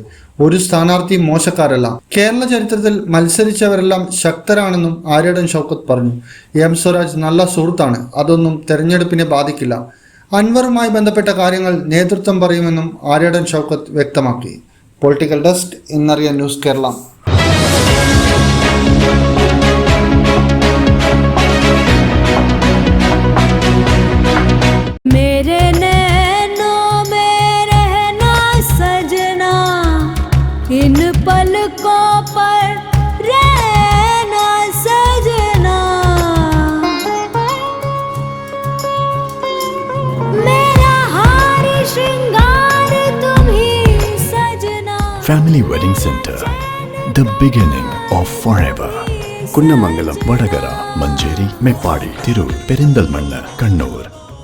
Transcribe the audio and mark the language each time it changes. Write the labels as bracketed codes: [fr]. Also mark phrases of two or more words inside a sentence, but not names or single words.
[ml] ഒരു സ്ഥാനാർത്ഥി മോശക്കാരല്ല, കേരള ചരിത്രത്തിൽ മത്സരിച്ചവരെല്ലാം ശക്തരാണെന്നും ആര്യാടൻ ഷൗക്കത്ത് പറഞ്ഞു. M സ്വരാജ് നല്ല സുഹൃത്താണ്, അതൊന്നും തെരഞ്ഞെടുപ്പിനെ ബാധിക്കില്ല. അൻവറുമായി ബന്ധപ്പെട്ട കാര്യങ്ങൾ നേതൃത്വം പറയുമെന്നും ആര്യാടൻ ഷൗക്കത്ത് വ്യക്തമാക്കി. പൊളിറ്റിക്കൽ ഡെസ്ക്, ഇന്നറിയാൻ ന്യൂസ് കേരള. [hi] इन पलकों पर रहना सजना, मेरा हार श्रृंगार तुम ही सजना. [en] Family Wedding Center, the beginning of forever. [ml] കുന്നമംഗലം, വടകര, മഞ്ചേരി, മേപ്പാടി, തിരൂർ, പെരിന്തൽമണ്ണ, കണ്ണൂർ.